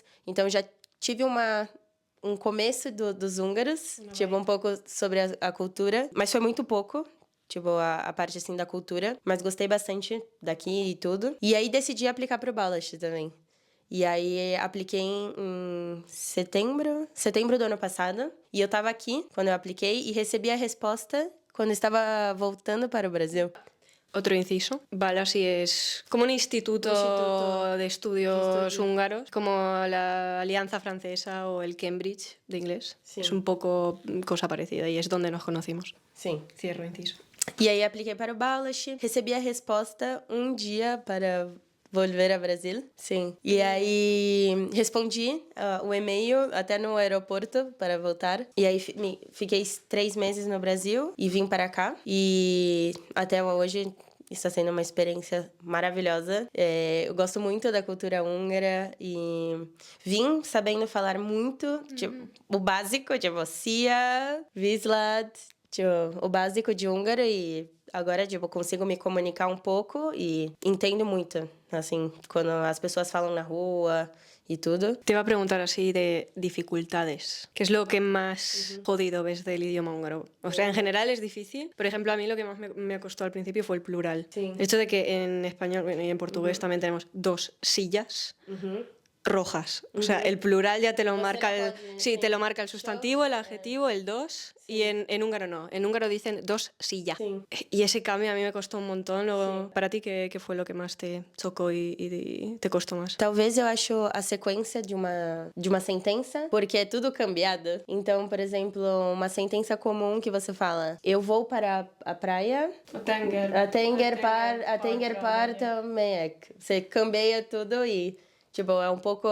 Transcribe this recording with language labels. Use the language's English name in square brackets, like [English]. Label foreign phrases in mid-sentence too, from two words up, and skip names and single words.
[Portuguese] Então já tive um começo dos húngaros, tipo, um pouco sobre a cultura, mas foi muito pouco, tipo, a parte, assim, da cultura. Mas gostei bastante daqui e tudo. E aí decidi aplicar pro Balázs também. E aí apliquei em setembro do ano passado. E eu tava aqui quando eu apliquei e recebi a resposta quando eu estava voltando para o Brasil. [Spanish] Otro inciso. Balázs es como un instituto de estudios húngaros, como la Alianza Francesa o el Cambridge de inglés. Sí. Es un poco cosa parecida y es donde nos conocimos. [Portuguese] Sim. [Spanish] Cierro inciso. [Portuguese] E aí apliquei para o Balázs, recebi a resposta um dia para [Spanish] volver a Brasil. [Portuguese] Sim. E aí respondi o e-mail até no aeroporto para voltar. E aí fiquei 3 meses no Brasil e vim para cá. E até hoje está sendo uma experiência maravilhosa. Eu gosto muito da cultura húngara e vim sabendo falar muito, tipo, o básico, tipo, [Hungarian] Szia, Viszlát, [Portuguese] tipo, o básico de húngaro, e agora, tipo, consigo me comunicar um pouco e entendo muito, assim, quando as pessoas falam na rua [Spanish] y todo. Te iba a preguntar así de dificultades. ¿Qué es lo que más jodido ves del idioma húngaro? O sea, en general es difícil. Por ejemplo, a mí lo que más me costó al principio fue el plural. Sí. El hecho de que en español y en portugués también tenemos 2 sillas. rojas. O sea, el plural ya te lo marca sí, te lo marca el sustantivo, el adjetivo, el dos, y en húngaro no. En húngaro dicen dos silla. [Portuguese] Sim. [Spanish] Y ese cambio a mí me costó un montón. Luego, para ti, ¿qué fue lo que más te chocó y te costó más? [Portuguese] Talvez eu acho a sequência de uma sentença, porque é tudo cambiado. Então, por exemplo, uma sentença comum que você fala: eu vou para a praia. [Hungarian] A tenger para Mek. [Portuguese] Você cambia tudo e tipo, é um pouco...